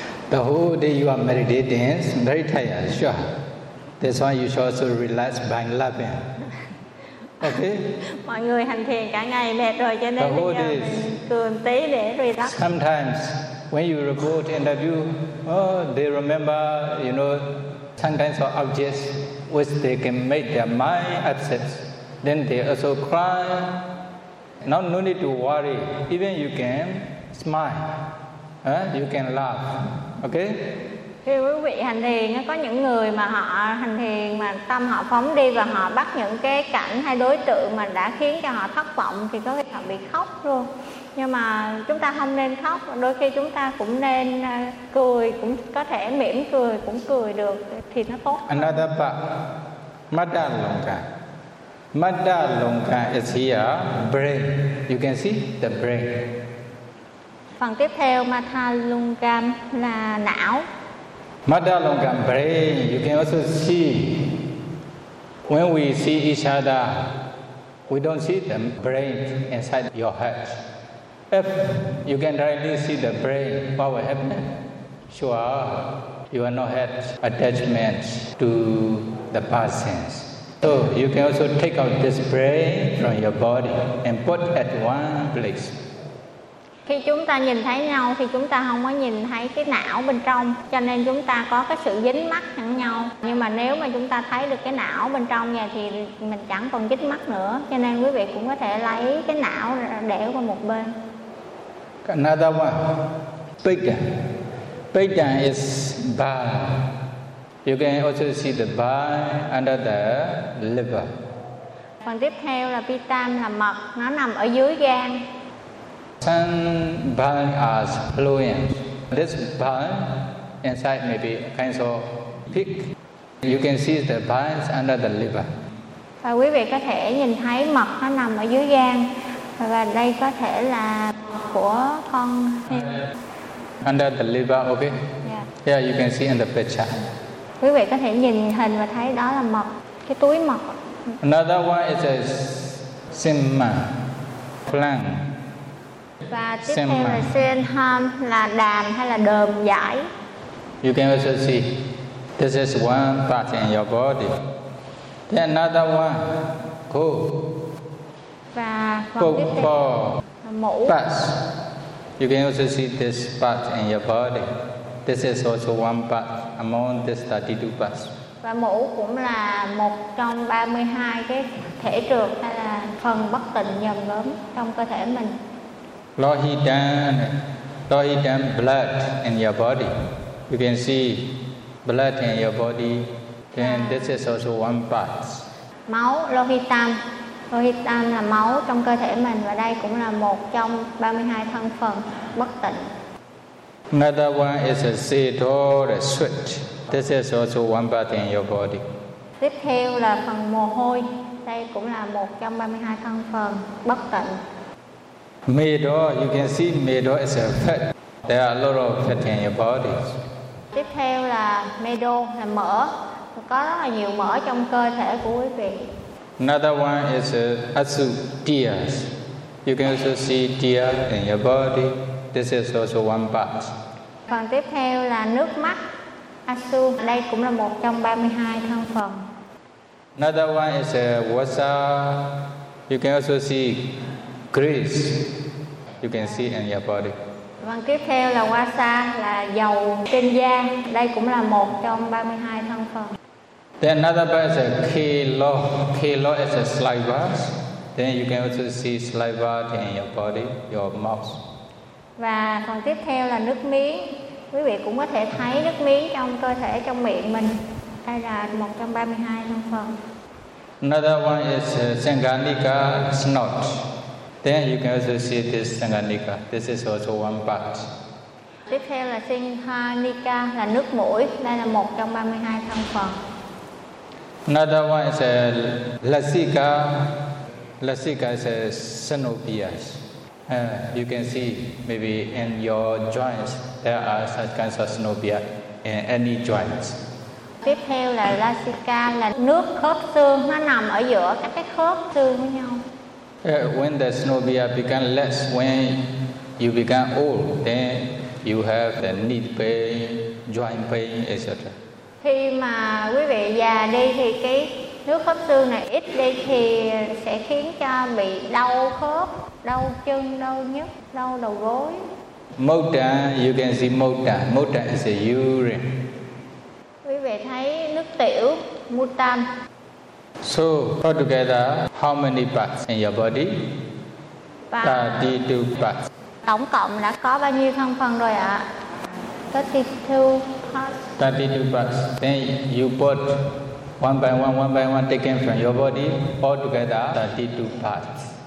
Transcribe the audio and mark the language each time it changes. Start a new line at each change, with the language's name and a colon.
English: The whole day you are meditating, very tired, sure. That's why you should also relax by loving. Okay?
Vietnamese: Mọi người hành thiền cả ngày mệt rồi cho nên bây giờ mình cười một tí để relax.
English: Sometimes when you report interview, they remember, you know, some kinds of objects which they can make their mind upset. Then they also cry. Now no need to worry. Even you can smile. You can laugh. Okay?
Vietnamese: Khi quý vị hành thiền, có những người mà họ hành thiền mà tâm họ phóng đi và họ bắt những cái cảnh hay đối tượng mà đã khiến cho họ thất vọng thì có khi họ bị khóc luôn. Nhưng mà chúng ta không nên khóc, đôi khi chúng ta cũng nên cười, cũng có thể mỉm cười, cũng cười được thì nó tốt.
English: Another part, Madha Longka. Madha Longka is here, brain. You can see the brain.
Vietnamese: Phần tiếp theo, Madha Longka là não.
English: Madha Longka brain, you can also see. When we see each other, we don't see the brain inside your head. If you can directly see the brain, what will happen? Sure, You are not had attachment to the past sense. So you can also take out this brain from your body and put at one place.
Vietnamese: Khi chúng ta nhìn thấy nhau thì chúng ta không có nhìn thấy cái não bên trong, cho nên chúng ta có cái sự dính mắt lẫn nhau. Nhưng mà nếu mà chúng ta thấy được cái não bên trong nhà thì mình chẳng còn dính mắt nữa, cho nên quý vị cũng có thể lấy cái não để qua một bên.
English: Another one, bigger. Bigger is bad. You can also see the bile under the liver.
Vietnamese: Phần tiếp theo là pitam, là mật, nó nằm ở dưới gan.
English: Some bile are fluent. This bile inside may be kind of thick. You can see the bile under the liver.
Vietnamese: Và quý vị có thể nhìn thấy mật nó nằm ở dưới gan. Và đây có thể là của con.
English: Under the liver, okay? Yeah. Yeah, you can see in the picture.
Vietnamese: Quý vị có thể nhìn hình và thấy đó là mật, cái túi mật.
English: Another one is a sima, phlang.
Vietnamese: Và tiếp theo là senham, là đàm hay là đờm dãi.
English: You can also see, this is one part in your body. Then another one, go.
Vietnamese: Và phần tiếp theo là mũ.
English: Pass. You can also see this part in your body. This is also one part among this 32 parts.
Vietnamese: Và mũ cũng là một trong 32 cái thể trược hay là phần bất tịnh nhầm lớn trong cơ thể mình.
English: Lohidan blood in your body. You can see blood in your body. Then this is also one part.
Vietnamese: Máu, Lohitam. Lohitam là máu trong cơ thể mình, và đây cũng là một trong 32 thân phần bất tịnh.
English: Another one is a sedo, the sweat. This is also one part in your body.
Vietnamese: Tiếp theo là phần mồ hôi. Đây cũng là một trong 32 thân phần bất tịnh.
English: Medo, you can see medo is a fat. There are a lot of fat in your body.
Vietnamese: Tiếp theo là medo, là mỡ. Có rất là nhiều mỡ trong cơ thể của quý vị.
English: Another one is asu, tears. You can also see tears in your body. This is also one part.
Vietnamese: Phần tiếp theo là nước mắt, asu. Đây cũng là một trong 32 thân phần.
English: Another one is wasa. You can also see grease. You can see in your body.
Vietnamese: Phần tiếp theo là wasa, là dầu trên da. Đây cũng là một trong 32 thân phần.
English: Then another part is kilo. Kilo is saliva. Then you can also see saliva in your body, your mouth.
Vietnamese: Và phần tiếp theo là nước miếng. Quý vị cũng có thể thấy nước miếng trong cơ thể, trong miệng mình. Đây là 132 thân phần.
English: Another one is sanghanika snot. Then you can also see this sanghanika. This is also one part.
Vietnamese: Tiếp theo là sanghanika, là nước mũi. Đây là 132 thân phần.
English: Another one is lasika. Lasika is synovias. You can see maybe in your joints there are such kinds of synovia in any joints.
Vietnamese: Tiếp theo là lasika, là nước khớp xương, nó nằm ở giữa các cái khớp xương với nhau.
English: When the synovia become less, when you become old, then you have the knee pain, joint pain, etc.
Vietnamese: Khi mà quý vị già đi thì cái nước khớp xương này ít đi thì sẽ khiến cho bị đau khớp, đau chân, đau nhức, đau đầu gối.
English: Mota, you can see mota. Mota is a urine.
Vietnamese: Quý vị thấy nước tiểu, mutam.
English: So, all together, how many parts in your body? 32 parts.
Vietnamese: Tổng cộng đã có bao nhiêu thân phần rồi ạ?
English: 32 parts. 32 parts. Then you put one by one, taken from your body, all together, 32 parts.